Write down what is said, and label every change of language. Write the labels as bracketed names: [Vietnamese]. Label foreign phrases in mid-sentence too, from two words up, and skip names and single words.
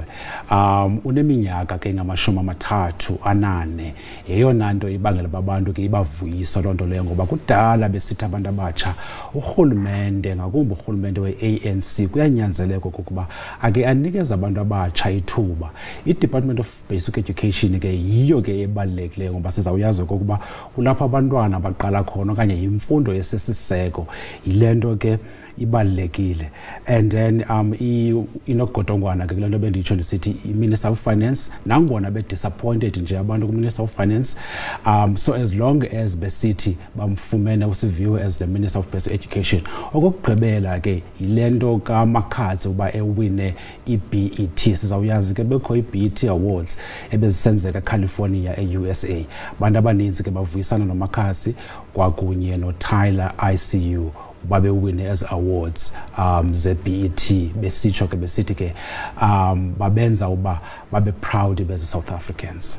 [Xhosa] Uneminyaka ke ngama-38 yeyona nto ibangela abantu ke ibavuyisa loo nto leyo, ngoba kudala besithi abantu abatsha urhulumente, ngakumbi urhulumente we-ANC, kuyanyanzeleka kokuba ake anikeze abantu abatsha ithuba. I-Department of Basic Education ke yiyo ke ebalulekileyo, ngoba sizawuyazi okokuba kulapho abantwana baqala khona okanye yimfundo esisiseko, yile nto ke ibalulekile. [English] And then [Xhosa] inogodongwana ke kule nto benditsho ndisithi i- [English] Minister of Finance, [Xhosa] nangona be-disappointed nje abantu ku- [English] Minister of Finance, so as long as [Xhosa] besithi bamfumene uSiviwe [English] as the Minister of Basic Education. [Xhosa] Okokugqibela ke yile nto kaMakhatsi uba ewine i-BET. Sizawuyazi ke bekho i-BET Awards ebezisenzeka eCalifornia e-USA. Abantu abaninzi ke bavuyisana noMakhatsi kwakunye noTyler ICU babewine [English] as awards [Xhosa] ze-BET, besitsho ke besithi ke babenza uba babe proud beze [English] South Africans.